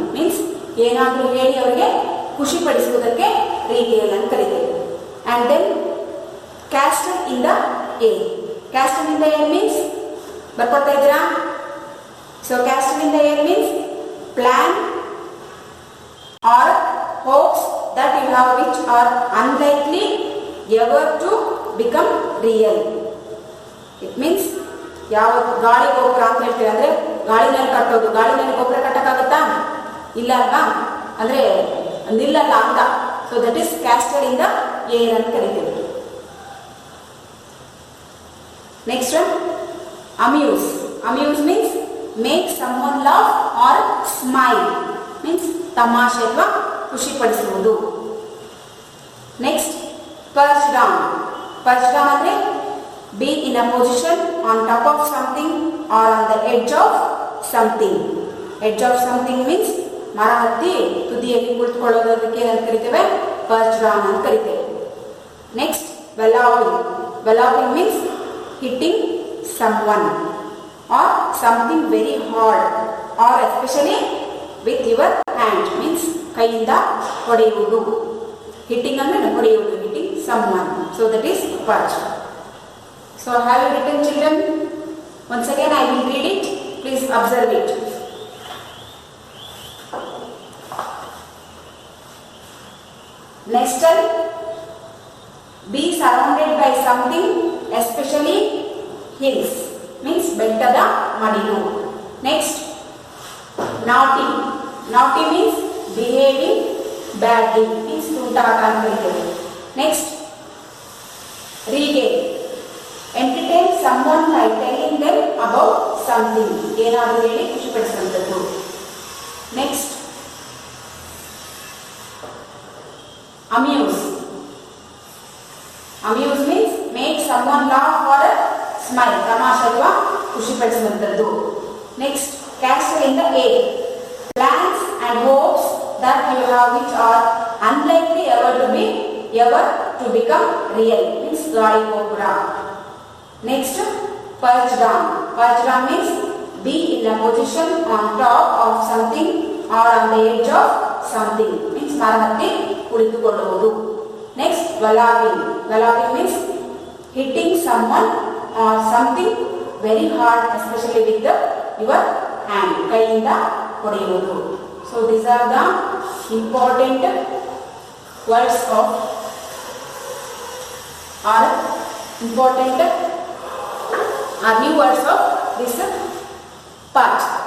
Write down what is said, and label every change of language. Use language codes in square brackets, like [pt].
[kn] means ಏನಾದರೂ ಹೇಳಿ ಅವರಿಗೆ ಖುಷಿ ಪಡಿಸುವುದಕ್ಕೆ regale ಅಂತ ಕರೀತೇವೆ. [en] And then casted in the air. Casted in the air means [kn] ಬರ್ಕೊಳ್ತಾ ಇದ್ದೀರಾ. [en] So casted in the air means plan or hopes that you have which are unlikely ever to become real. It means [kn] ಯಾವ ಗಾಳಿ ಗೋಪುರ ಅಂತ ಹೇಳ್ತೀವಿ ಅಂದ್ರೆ ಗಾಳಿನಲ್ಲಿ ಕಟ್ಟೋದು. ಗಾಳಿನಲ್ಲಿ ಗೋಪುರ ಕಟ್ಟಕ್ಕಾಗತ್ತಾ? ಇಲ್ಲ ಅಲ್ವಾ, ಅಂದ್ರೆ ನಿಲ್ಲಲ್ಲ ಅಂತ. [en] so that is casted in the air [kn] ಅಂತ ಕರಿತೀವಿ. [en] Next one amuse. Amuse means make someone laugh or smile. [kn] Means ತಮಾಷೆ ಅಥವಾ ಖುಷಿ ಪಡಿಸುವುದು. [en] Next perch down. Perch down ಅಂದ್ರೆ be in a position on top of something or on the edge of something. Edge of something means [kn] ಮರ ಹತ್ತಿ ತುದಿಯಲ್ಲಿ ಕುಳಿತುಕೊಳ್ಳೋದಕ್ಕೆ ಏನಂತ ಕರಿತೇವೆ? [en] perch down [kn] ಅಂತ ಕರಿತೇವೆ. [en] Next walloping. Walloping means hitting someone or something very hard or especially with your hand. [kn] means ಕೈಯಿಂದ ಹೊಡೆಯುವುದು. [en] hitting [kn] ಅಂದ್ರೆ ಹೊಡೆಯುವುದು, [en] hitting someone. So that is perch. So have you written, children? Once again I will read it. Please observe it. Nestle. Be surrounded by something, especially hills. [kn] means ಬೆಟ್ಟದ ಮಡಿಲು. [en] Next naughty. Naughty means behaving badly. [kn] means ತುಂಟಾಟ ಅಂತ ಕರೀತೇವೆ. [en] Next regale. Entertain someone by telling them about something. [kn] ಏನಾದರೂ ಹೇಳಿ ಖುಷಿ ಪಡಿಸುವಂಥದ್ದು. [en] Next amuse. Amuse means make someone laugh or smile. [kn] ತಮಾಷೆ ಅಥವಾ ಖುಷಿ ಪಡಿಸುವಂಥದ್ದು. [en] Next castle in the air. plans and hopes that you have which are unlikely ever to become real. [kn] means ಗಾಳಿ ಗೋಪುರ. [en] Next, perch down. Perch down means be in a position on top of something or on the edge of something. [kn] means ಮರ ಹತ್ತಿ ಕುಳಿತುಕೊಳ್ಳುವುದು. [en] Next, walloping. Walloping means hitting someone or something very hard, especially with your hand. [kn] ಕೈಯಿಂದ ಹೊಡೆಯುವುದು. [en] So these are the important words of or important are new words of this part.